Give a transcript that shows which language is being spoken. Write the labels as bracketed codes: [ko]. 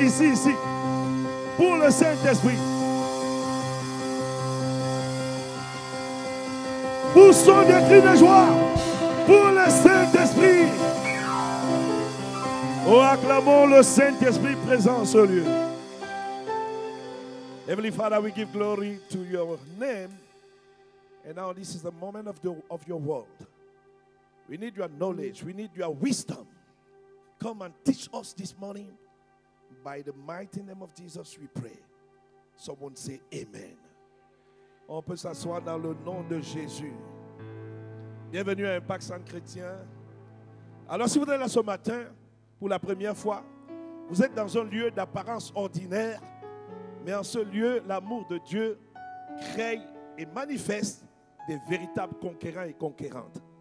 [fr] Ici, ici. Pour le Saint-Esprit. Poussons des cris de joie. Pour le Saint-Esprit. Oh, acclamons le Saint-Esprit présent en ce lieu. [en] Heavenly Father, we give glory to your name. And now this is the moment of your word. We need your knowledge. We need your wisdom. come and teach us this morning. By the mighty name of Jesus, we pray. Someone say Amen. [fr] On peut s'asseoir dans le nom de Jésus. Bienvenue à Impact Centre Chrétien. Alors, si vous êtes là ce matin, pour la première fois, vous êtes dans un lieu d'apparence ordinaire, mais en ce lieu, l'amour de Dieu crée et manifeste des véritables conquérants et conquérantes.